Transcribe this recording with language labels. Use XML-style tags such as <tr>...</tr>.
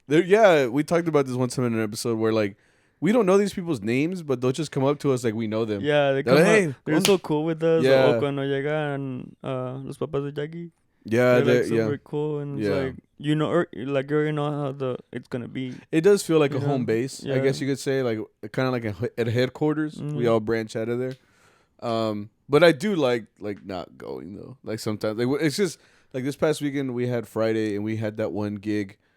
<en>Yeah, we talked about this one time in an episode where like we don't know these people's names, but they'll just come up to us like we know them. yeah, They're like, hey, they're so cool with us. Yeah.</en> <es>O cuando llegan los papás de Jackie.</es> <en>Yeah, they're like super cool, and it's Yeah. like you already know how it's gonna be. It does feel like a Yeah. home base, I Yeah. guess you could say, like kind of like at headquarters. Mhm. We all branch out of there. But I do like not going though. Like sometimes, like it's just like this past weekend we had Friday and we had that one gig.</en>